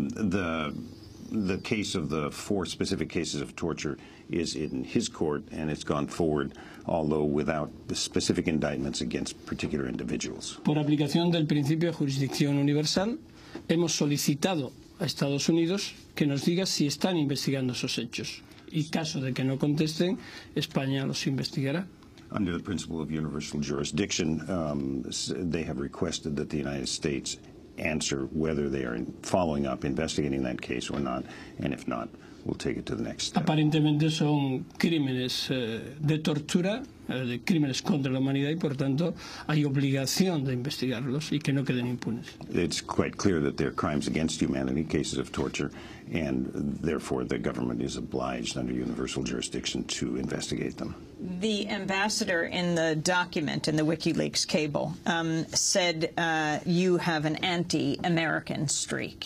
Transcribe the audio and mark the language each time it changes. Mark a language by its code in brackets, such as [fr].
[en] The case of the 4 specific cases of torture is in his court, and it's gone forward, although without specific indictments against particular individuals. [es] Por aplicación del principio de jurisdicción universal, hemos solicitado a Estados Unidos que nos diga si están investigando esos hechos. Y caso de que no contesten, España los investigará. [en] Under the principle of universal jurisdiction, they have requested that the United States answer whether they are following up, investigating that case or not, and if not, we'll take it to the next step. [es] Aparentemente son crímenes de tortura, de crímenes contra la humanidad, y por tanto hay obligación de investigarlos y que no queden impunes. [en] It's quite clear that they're crimes against humanity, cases of torture, and therefore the government is obliged under universal jurisdiction to investigate them. The ambassador in the document, in the WikiLeaks cable, said you have an anti-American streak.